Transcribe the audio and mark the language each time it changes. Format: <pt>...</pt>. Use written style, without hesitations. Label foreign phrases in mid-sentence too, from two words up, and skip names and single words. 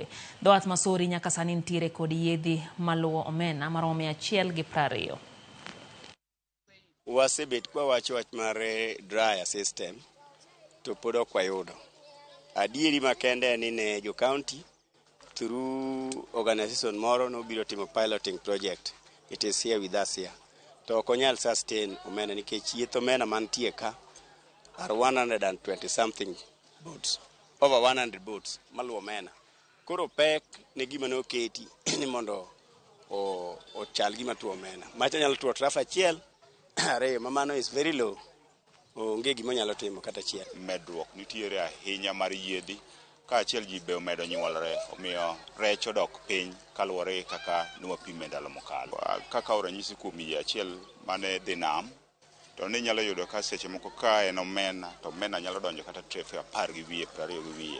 <luo>Dho wath Masuri nyaka sani nitiere kod yiedhi maluwo omena maromo 120. Wasebet kwa wacho wach mar</luo> <en>dryer system</en> <luo>to pod ok wayudo. Adieri makende ni ne jo county</luo> <en>through organization</en> <luo>moro no biro timo</luo> <en>piloting project. It is here with us here.</en> <luo>To ok onyal</luo> <en>sustain</en> <luo>omena nikech yieth omena mantie ka</luo> <en>are 120 something boats. Over 100 boats</en> <luo>maluwo omena. Koro pek ne gima no keti ni mondo o chal gima tuo omena. Macha nyalo tuo traf achiel.</luo> <en>Mamano is very low.</en> <luo>Onge gima nyalo timo kata chiel. Medruok nitiere ahinya mar yiedhi ka achiel ji be omedo nyuolre omiyo rech odok piny kaluwore kaka nwapime ndalo mokalo. Kaka ranyisi kuom yie achiel mane dhi nam to ne nyalo yudo ka seche moko ka en omena to omena nyalo donjo kata trefe 10 gi wiye 20 gi wiye.</luo>